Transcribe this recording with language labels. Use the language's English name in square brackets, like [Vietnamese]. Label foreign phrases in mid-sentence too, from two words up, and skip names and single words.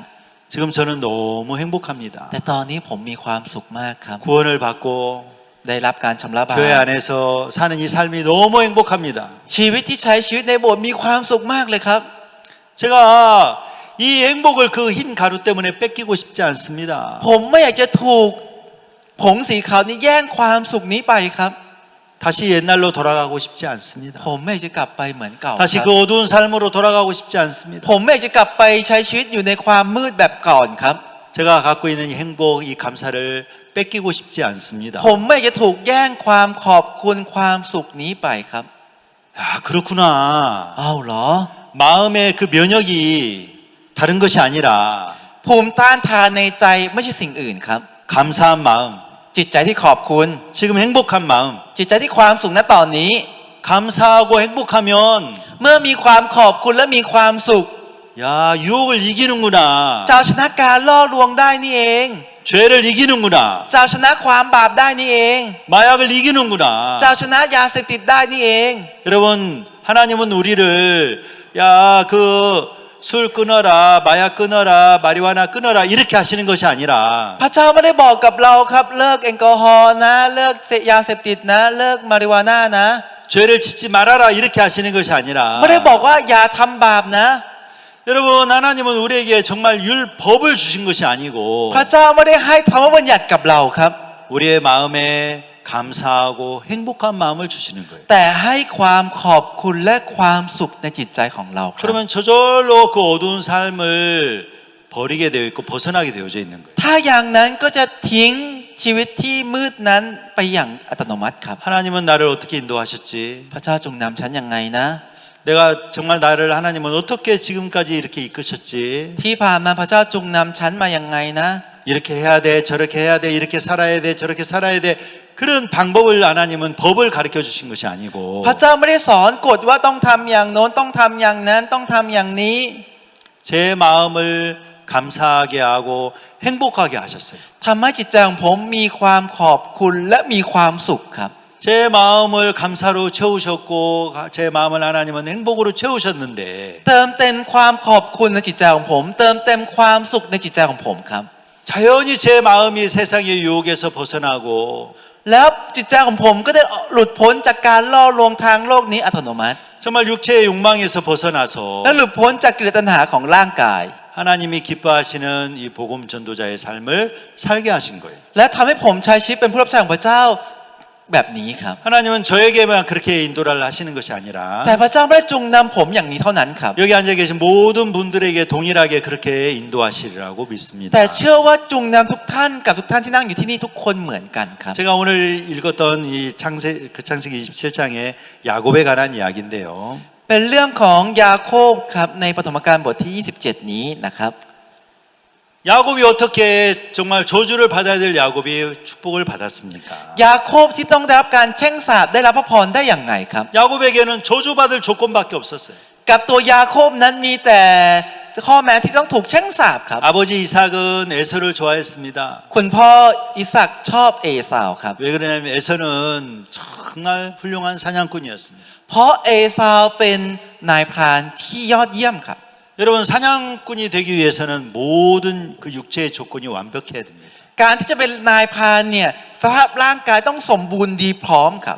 [Korean] 지금 저는 너무 행복합니다. [Thai] แต่ตอนนี้ผมมีความสุขมากครับ [Korean] 구원을 받고 [Thai] ได้รับการชำระบาป [Korean] 교회 안에서 사는 이 삶이 너무 행복합니다. [Thai] ชีวิตที่ใช้ชีวิตในโบสถ์มีความสุขมากเลยครับ [Korean] 제가 이 행복을 그 흰 가루 때문에 뺏기고 싶지 않습니다. [Thai] ผมไม่อยากจะถูกผงสีขาวนี้แย่งความสุขนี้ไปครับ [Korean] 다시 옛날로 돌아가고 싶지 않습니다. [Thai] ผมไม่อยากจะกลับไปเหมือนเก่า [Korean] 다시 [Thai] ครับ [Korean] 그 어두운 삶으로 돌아가고 싶지 않습니다. [Thai] ผมไม่อยากจะกลับไปใช้ชีวิตอยู่ในความมืดแบบก่อนครับ [Korean] 제가 갖고 있는 이 행복, 이 감사를 뺏기고 싶지 않습니다. [Thai] ผมไม่อยากจะถูกแย่งความขอบคุณความสุขนี้ไปครับ [Korean] 아, 그렇구나. [Thai] อ้าวเหรอ [Korean] 마음의 그 면역이 다른 것이 아니라 [Thai] ภูมิต้านทานในใจไม่ใช่สิ่งอื่นครับ [Korean] 감사한 마음, [Thai] จิตใจที่ขอบคุณ [Korean] 지금 행복한 마음, [Thai] จิตใจที่ความสุขณตอนนี้ [Korean] 감사하고 행복하면 [Thai] เมื่อมีความขอบคุณและมีความสุข [Korean] 야, 유혹을 이기는구나. [Thai] จะเอาชนะการล่อลวงได้นี่เอง [Korean] 죄를 이기는구나. [Thai] จะเอาชนะความบาปได้นี่เอง [Korean] 마약을 이기는구나. [Thai] จะเอาชนะยาเสพติดได้นี่เอง [Korean] 여러분, 하나님은 우리를 야, 그 술 끊어라, 마약 끊어라, 마리화나 끊어라 이렇게 하시는 것이 아니라 [Thai] พระเจ้าไม่ได้บอกกับเราครับเลิกแอลกอฮอล์นะเลิกเสพยาเสพติดนะเลิกมาริวาน่านะ [Korean] 죄를 짓지 말아라 이렇게 하시는 것이 아니라 [Thai] ไม่ได้บอกว่าอย่าทำบาปนะ [Korean] 여러분, 하나님은 우리에게 정말 율법을 주신 것이 아니고 [Thai] พระเจ้าไม่ได้ให้ธรรมบัญญัติกับเราครับ [Korean] 우리의 마음에 감사하고 행복한 마음을 주시는 거예요. [Thai] แต่ให้ความขอบคุณและความสุขในจิตใจของเราครับ [Korean] 그러면 저절로 그 어두운 삶을 버리게 되어 있고 벗어나게 되어져 있는 거예요. [Thai] ถ้าอย่างนั้นก็จะทิ้งชีวิตที่มืดนั้นไปอย่างอัตโนมัติครับ [Korean] 하나님은 나를 어떻게 인도하셨지? [Thai] พระเจ้าจงนำฉันยังไงนะ [Korean] 내가 정말 나를 하나님은 어떻게 지금까지 이렇게 이끄셨지? [Thai] ที่ผ่านมาพระเจ้าจงนำฉันมายังไงนะ [Korean] 이렇게 해야 돼, 저렇게 해야 돼, 이렇게 살아야 돼, 저렇게 살아야 돼. 그런 방법을 하나님은 법을 가르쳐 주신 것이 아니고 [Thai] พระเจ้าไม่ได้สอนกฎว่าต้องทำอย่างโน้นต้องทำอย่างนั้นต้องทำอย่างนี้ [Korean] 제 마음을 감사하게 하고 행복하게 하셨어요. [Thai] ทำให้จิตใจของผมมีความขอบคุณและมีความสุขครับ [Korean] 제 마음을 감사로 채우셨고 제 마음을 하나님은 행복으로 채우셨는데 [Thai] เติมเต็มความขอบคุณในจิตใจของผม เติมเต็มความสุขในจิตใจของผมครับ [Korean] 자연히 제 마음이 세상의 유혹에서 벗어나고 [Thai] แล้วจิตใจของผมก็ได้หลุดพ้นจากการล่อลวงทางโลกนี้อัตโนมัติ [Korean] 정말 육체의 욕망에서 벗어나서 [Thai] และหลุดพ้นจากกิเลสตัณหาของร่างกาย [Korean] 하나님이 기뻐하시는 이 복음 전도자의 삶을 살게 하신 거예요. [Thai] และทำให้ผมใช้ชีวิตเป็นผู้รับใช้ของพระเจ้าแบบนี้ครับ [Korean] 하나님은 저에게만 그렇게 인도를 하시는 것이 아니라 [Thai] แต่พระเจ้าไม่ได้จงนำผมอย่างนี้เท่านั้นครับ [Korean] 여기 앉아 계신 모든 분들에게 동일하게 그렇게 인도하시리라고 믿습니다. [Thai] แต่เชื่อว่าจงนำทุกท่านกับทุกท่านที่นั่งอยู่ที่นี่ทุกคนเหมือนกันครับ [Korean] 제가 오늘 읽었던 이 창세기 27장의 야곱에 관한 이야기인데요. [Thai] เป็นเรื่องของยาโคบครับในปฐมกาลบทที่ 27 นี้นะครับ [Korean] 야곱이 어떻게 정말 저주를 받아야 될 야곱이 축복을 받았습니까? [Thai] ยาโคบที่ต้องได้รับการแช่งสาปได้รับพระพรได้อย่างไงครับ [Korean] 야곱에게는 저주받을 조건밖에 없었어요. [Thai] กับตัวยาโคบนั้นมีแต่ข้อแม้ที่ต้องถูกแช่งสาปครับ [Korean] 아버지 이삭은 에서를 좋아했습니다. [Thai] คุณพ่ออิสักชอบเอสาวครับ [Korean] 왜 그러냐면 에서는 정말 훌륭한 사냥꾼이었습니다. [Thai] เพราะเอสาวเป็นนายพรานที่ยอดเยี่ยมครับ [Korean] 여러분 사냥꾼이 되기 위해서는 모든 그 육체의 조건이 완벽해야 됩니다. [Thai] การที่จะเป็นนายพรานเนี่ยสภาพร่างกายต้องสมบูรณ์ดีพร้อมครับ